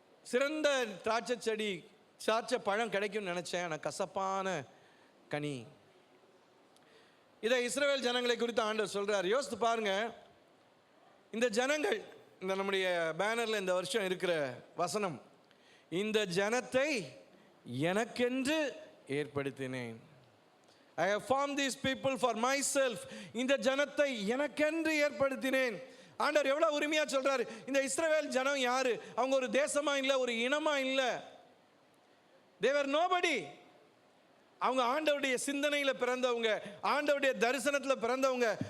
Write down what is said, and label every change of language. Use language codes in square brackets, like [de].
[ta] சிறந்த திராட்சை செடி, திராட்சை பழம் கிடைக்கும்னு நினச்சேன், ஆனால் கசப்பான கனி. இதை இஸ்ரவேல் ஜனங்களை குறித்து ஆண்டவர் சொல்றார். யோசித்து பாருங்க, இந்த ஜனங்கள், இந்த நம்முடைய பேனரில் இந்த வருஷம் இருக்கிற வசனம், இந்த ஜனத்தை எனக்கென்று ஏற்படுத்தினேன். [en] I have formed these people for myself. [ta] இந்த ஜனத்தை எனக்கென்று ஏற்படுத்தினேன். ஆண்டவர் எவ்வளவு உரிமையா சொல்றாரு. இந்த இஸ்ரவேல் ஜனம் யாரு? அவங்க ஒரு தேசமா இல்லை, ஒரு இனமா இல்லை. [en] They were nobody. [ta] அவங்க ஆண்டவருடைய சிந்தனையில் பிறந்தவங்க, ஆண்டவருடைய தரிசனத்தில் பிறந்தவங்க.